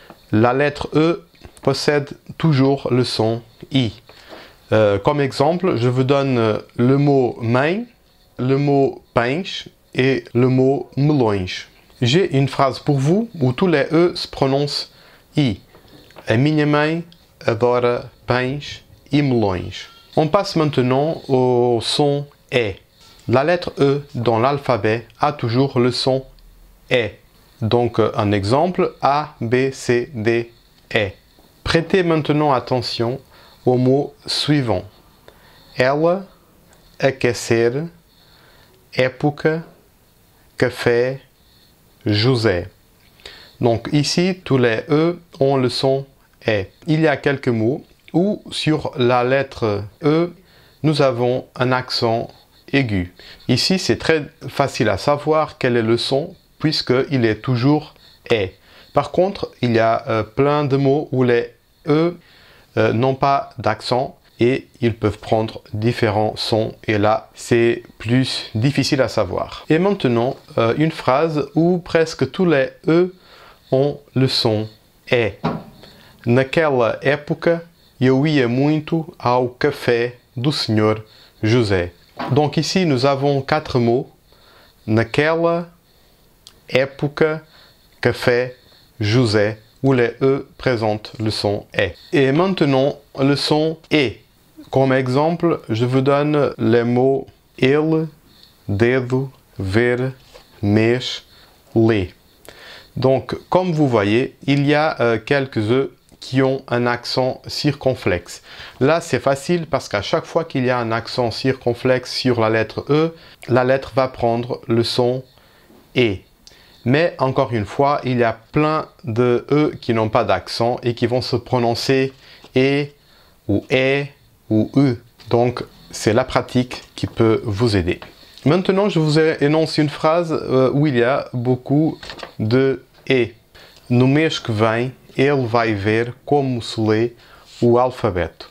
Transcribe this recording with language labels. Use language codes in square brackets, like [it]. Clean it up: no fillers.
[fr] La lettre E possède toujours le son I. Comme exemple, je vous donne le mot mãe, le mot pães et le mot melões. J'ai une phrase pour vous où tous les E se prononcent I. [pt] A minha mãe adora pães e melões. [fr] On passe maintenant au son E. La lettre E dans l'alphabet a toujours le son E. Donc un exemple, A, B, C, D, E. Prêtez maintenant attention au mot suivant. [pt] Ela, aquecer, época, café, José. [fr] Donc ici, tous les E ont le son E. Il y a quelques mots où sur la lettre E, nous avons un accent aigu. Ici, c'est très facile à savoir quel est le son puisqu'il est toujours E. Par contre, il y a plein de mots où les E n'ont pas d'accent et ils peuvent prendre différents sons et là c'est plus difficile à savoir. Et maintenant une phrase où presque tous les E ont le son E. [pt] Naquela época eu ia muito ao café do Senhor José. [fr] Donc ici nous avons 4 mots. [pt] Naquela época, [fr] café, José, où les E présentent le son E. Et maintenant, le son E. Comme exemple, je vous donne les mots ele, dedo, ver, mês, lê. Donc, comme vous voyez, il y a quelques E qui ont un accent circonflexe. Là, c'est facile parce qu'à chaque fois qu'il y a un accent circonflexe sur la lettre E, la lettre va prendre le son E. Mais encore une fois, il y a plein de E qui n'ont pas d'accent et qui vont se prononcer E ou E ou U. Donc, c'est la pratique qui peut vous aider. Maintenant, je vous énonce une phrase où il y a beaucoup de E. [pt] No mês que vem, ele vai ver como se lê o alfabeto.